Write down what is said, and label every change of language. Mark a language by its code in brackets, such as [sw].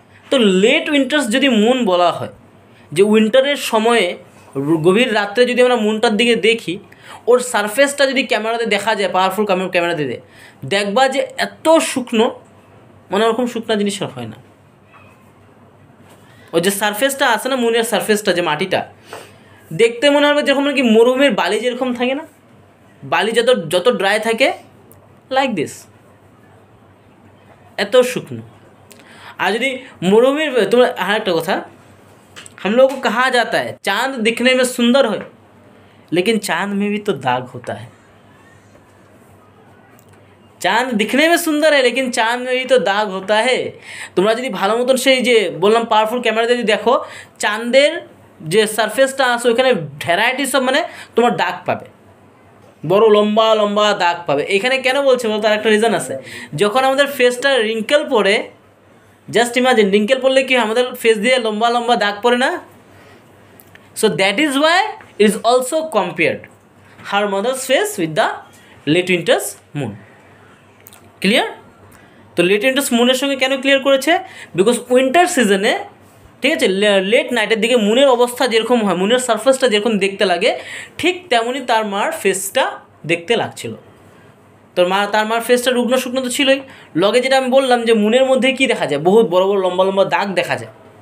[bn] তো late winters যদি moon বলা হয়, যে উইন্টারের সময়ে গভীর রাত্রে যদি আমরা মুনটার দিকে দেখি, ওর সারফেসটা যদি ক্যামেরাতে দেখা যায়, পাওয়ারফুল ক্যামেরাতে দেখবা যে এত শুকনো, মানে ওরকম শুকনো জিনিস হয় না। ওই যে সারফেসটা আছে না, মুনের সারফেসটা, যে মাটিটা দেখতে মনে হবে যেরকম কি মরুভূমির বালি যেরকম থাকে না, বালি যত ড্রাই থাকে, লাইক দিস, এত শুকনো। আর যদি মরুভূমির, তোমরা আর একটা কথা, [hi] हम लोगों को कहा जाता है चांद दिखने में सुंदर हो, लेकिन चांद में भी तो दाग होता है। चांद दिखने में सुंदर है, लेकिन चांद में भी तो दाग होता है। [bn] তোমরা যদি ভালো মতন সেই যে বললাম পাওয়ারফুল ক্যামেরাতে যদি দেখো, চাঁদের যে সারফেসটা আছে ওখানে ভ্যারাইটিস অফ মানে তোমার দাগ পাবে, বড় লম্বা লম্বা দাগ পাবে। এখানে কেন বলছে বলতো, আর একটা রিজন আছে, যখন আমাদের ফেসটা রিঙ্কেল পড়ে, জাস্ট ইমাজিন রিঙ্কেল পড়লে কি আমাদের ফেস দিয়ে লম্বা লম্বা দাগ পড়ে না, [en] So that is why it is also compared her mother's face with the late winter's moon. [bn] Clear? তো লেট উইন্টার্স মুনের সঙ্গে কেন ক্লিয়ার করেছে? বিকজ উইন্টার সিজনে, ঠিক আছে, লেট নাইটের দিকে মুনের অবস্থা যেরকম হয়, মুনের সারফেসটা যেরকম দেখতে লাগে, ঠিক তেমনই তার মার ফেসটা দেখতে লাগছিল। তার মার ফেসটা রুগ্ন শুকনো তো ছিলই, লগে যেটা আমি বললাম যে মুনের মধ্যে কী দেখা যায়, বহুত বড় বড় লম্বা লম্বা দাগ দেখা যায়।